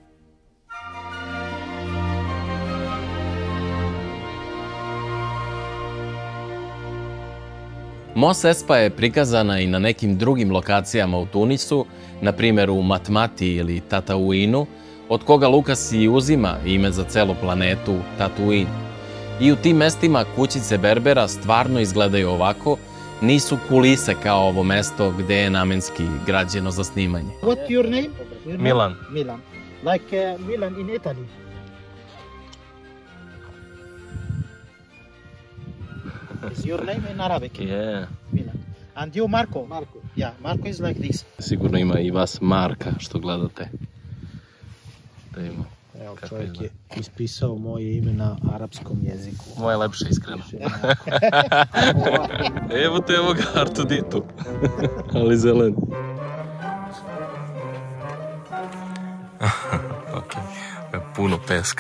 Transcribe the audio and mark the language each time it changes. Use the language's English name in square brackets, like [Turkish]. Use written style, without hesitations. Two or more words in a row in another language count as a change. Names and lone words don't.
[Serbian] Mos Espa je prikazana i na nekim drugim lokacijama u Tunisu, na primjer u Matmati ili Tatooineu, od koga Lukas i uzima ime za celu planetu Tatooine. I u tim mestima kućice Berbera stvarno izgledaju ovako, nisu kulise kao ovo mesto gde je namenski građeno za snimanje. [English] What's your name? Milan. Milan. Like Milan in Italy. Is your name in Arabic? Yeah. Milan. And you, Marco? Marco. Yeah, Marco is like this. [Serbian] Sigurno ima i vas Marka što gledate. Da ima. Evo, čovjek je ispisao moje ime na arapskom jeziku. Moje lepše, iskreno. Evo te, evo ga Artuditu. Ali zelen. Ok, puno peska.